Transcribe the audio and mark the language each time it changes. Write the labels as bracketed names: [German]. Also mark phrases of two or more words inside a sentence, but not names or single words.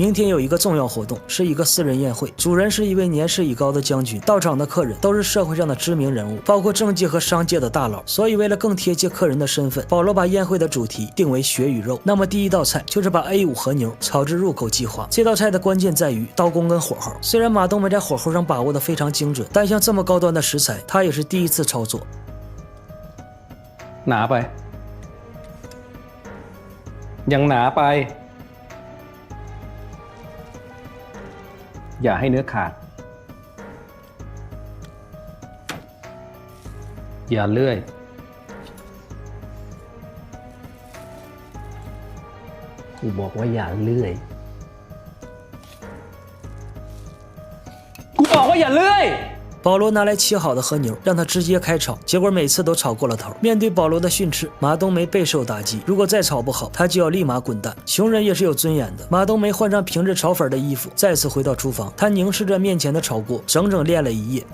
[Chinese] 明天有一个重要活动，是一个私人宴会，主人是一位年事已高的将军，到场的客人都是社会上的知名人物，包括政界和商界的大佬。所以为了更贴切客人的身份，保罗把宴会的主题定为血与肉。那么第一道菜就是把 A5 和牛炒至入口即化。这道菜的关键在于刀工跟火候，虽然马冬梅在火候上把握的非常精准，但像这么高端的食材他也是第一次操作。 [Thai] หนาไปยังหนาไปอย่าให้เนื้อขาดอย่าเลื่อยกูบอกว่าอย่าเลื่อยกูบอกว่าอย่าเลื่อย [Chinese] 保罗拿来切好的和牛，让他直接开炒，结果每次都炒过了头。面对保罗的训斥，马冬梅备受打击。如果再炒不好，他就要立马滚蛋。穷人也是有尊严的。马冬梅换上平日炒粉的衣服，再次回到厨房，他凝视着面前的炒锅，整整练了一夜。